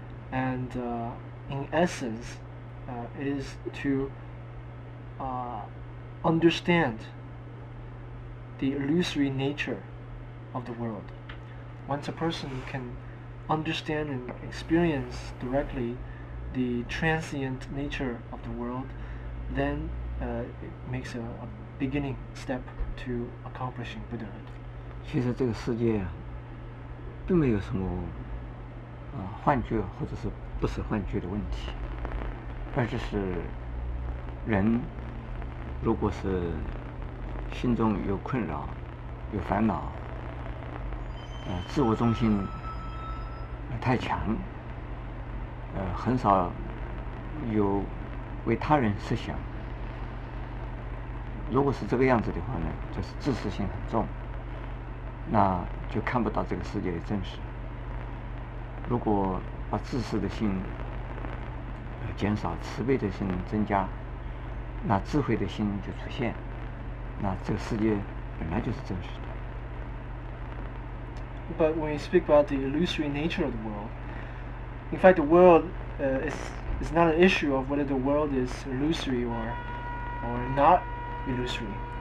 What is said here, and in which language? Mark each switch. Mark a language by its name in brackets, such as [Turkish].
[English] And in essence, it is to understand the illusory nature of the world. Once a person can understand and experience directly the transient nature of the world, then it makes a beginning step to accomplishing Buddhahood. [Chinese] 其实这个世界啊，并没有什么幻觉或者是不是幻觉的问题，而就是人如果是心中有困扰、有烦恼，自我中心太强，很少有为他人设想。如果是这个样子的话呢，就是自私心很重，那就看不到这个世界的真实。如果把自私的心减少，慈悲的心增加，那智慧的心就出现，那这个世界本来就是真实的。 [English] But when we speak about the illusory nature of the world, in fact, the world is not an issue of whether the world is illusory or not illusory.